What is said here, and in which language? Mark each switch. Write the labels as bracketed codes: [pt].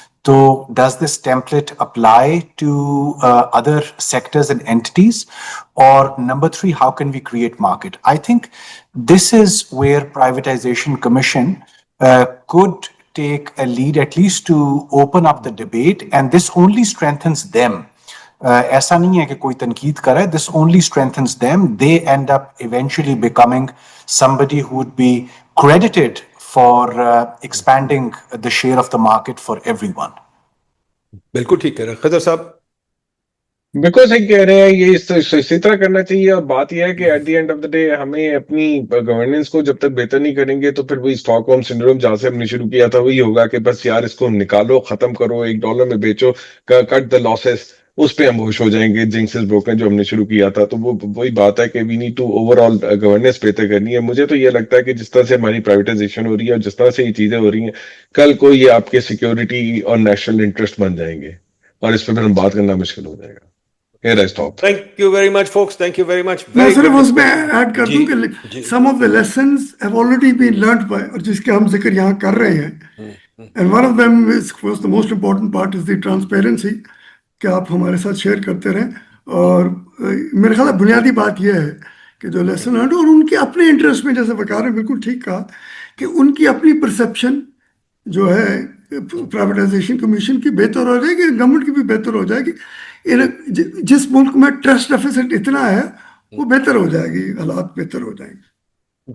[en] So does this template apply to other sectors and entities? Or number 3, how can we create market? I think this is where Privatization Commission could take a lead, at least to open up the debate, and this only strengthens them. [ur] ایسا نہیں ہے کہ کوئی تنقید کرے, this only strengthens them. [en] They end up eventually becoming somebody who would be credited for expanding the share of the market for everyone. [ur] بالکل ٹھیک کہہ رہے ہیں خضر صاحب. بالکل صحیح کہہ رہے ہیں, یہ اسی طرح کرنا چاہیے. اور بات یہ ہے کہ at the end of the day ہمیں اپنی گورننس کو جب تک بہتر نہیں کریں گے تو پھر وہی اسٹاک ہوم سنڈروم جہاں سے ہم نے شروع کیا تھا وہی ہوگا کہ بس یار اس کو نکالو, ختم کرو, $1 میں بیچو, کٹ دا لاسز, اس پہ ہم ہوش ہو جائیں گے. جنکسز بروکن جو ہم نے شروع کیا تھا, تو وہ وہی بات ہے کہ we need to over all governance بہتر کرنی ہے. مجھے تو یہ لگتا ہے کہ جس طرح سے ہماری پرائیویٹائزیشن ہو رہی ہے اور جس طرح سے یہ چیزیں ہو رہی ہیں, کل کو یہ آپ کے سیکیورٹی اور نیشنل انٹرسٹ بن جائیں گے اور اس پہ پھر ہم بات کرنا مشکل ہو جائے گا. [en] Thank you very much, folks. Thank you very much. [ur] میں [en] Very [ur] صرف [en] good [ur] اس میں [en] discussion. Add کر دوں کہ some of the lessons have already been learned by, اور جس کے ہم ذکر یہاں کر رہے ہیں, and one of them was the most important part is the transparency, کہ آپ ہمارے ساتھ شیئر کرتے رہیں. [ur] اور میرے خیال بنیادی بات یہ ہے کہ جو لیسن لرنڈ, اور ان کے اپنے انٹرسٹ میں, جیسے وقار نے بالکل ٹھیک کہا کہ ان کی اپنی پرسیپشن جو ہے پرائیویٹائزیشن کمیشن کی بہتر ہو جائے گی, گورنمنٹ کی بھی بہتر ہو جائے گی. جس ملک میں ٹرسٹ ڈیفیسٹ اتنا ہے وہ بہتر ہو جائے گی, حالات بہتر ہو جائیں گے.